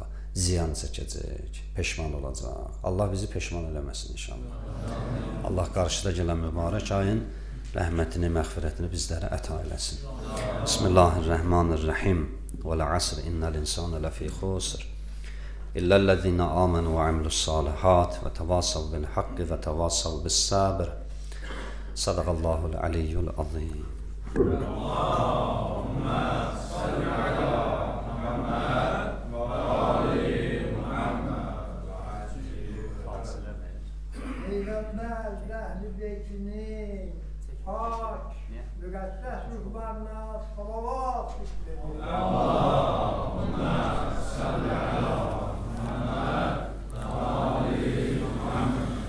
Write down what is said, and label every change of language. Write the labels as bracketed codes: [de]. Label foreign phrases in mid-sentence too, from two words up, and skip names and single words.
[az] Ziyan çəkəcək, peşman olacaq. Allah bizi peşman eləməsin inşallah. Allah qarşıda gələn mübarək ayın rəhmətini, məğfirətini bizlərə əta eləsin. [ar] بسم الله الرحمن الرحيم والعصر إن الإنسان لفي خسر. إلا الذين آمنوا وعملوا الصالحات وتواصوا بالحق وتواصوا بالصبر. صدق الله العلي العظيم. اللهم صل على محمد وآل محمد وعجل. [az] Peygamber Zəhli Beytini pak, müqəddəs ruhlarına salavat istedi. [ar] اللهم صل على محمد وآل محمد.